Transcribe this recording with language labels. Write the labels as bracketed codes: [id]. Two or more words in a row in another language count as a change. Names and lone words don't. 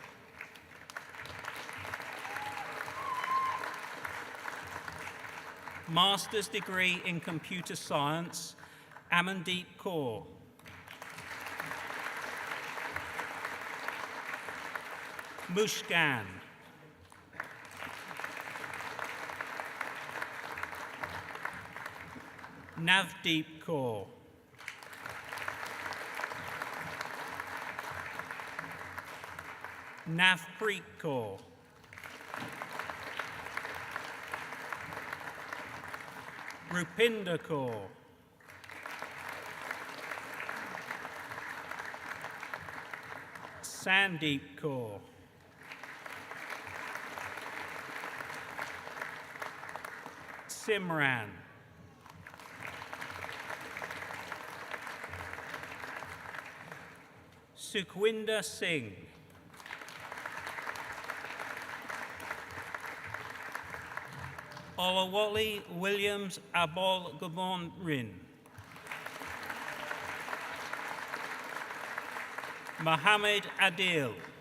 [en] Master's degree in Computer Science, Amandeep Kaur. Muskan. Navdeep Kaur. Navpreet Kaur. Rupinder Kaur. Sandeep Kaur. Simran. Sukhwinder Singh. Olawale Williams Abol Gabon-Rin. Mohammed Adil.